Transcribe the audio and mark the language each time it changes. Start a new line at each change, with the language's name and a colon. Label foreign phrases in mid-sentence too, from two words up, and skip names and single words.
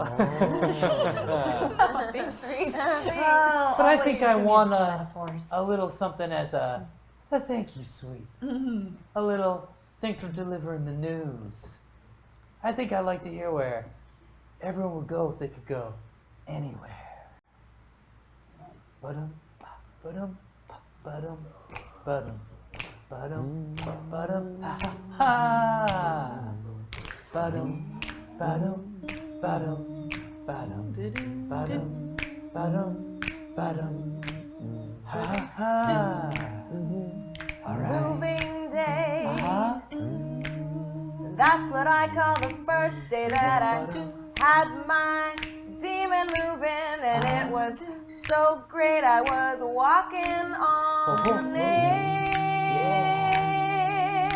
English: Thanks, Reese. But I think I want a little something as a thank you, sweet. A little thanks for delivering the news. I think I'd like to hear where everyone would go if they could go anywhere. Ba-dum, ba-dum, ba-dum, ba-dum, ba-dum, ba-dum, ha-ha. Ba-dum, ba-dum, ba-dum, ba-dum, ba-dum, ba-dum, ba-dum, ha-ha. All right. Moving day. Uh-huh. That's what I call the first day that I had my demon moving, and it was so great. I was walking on air.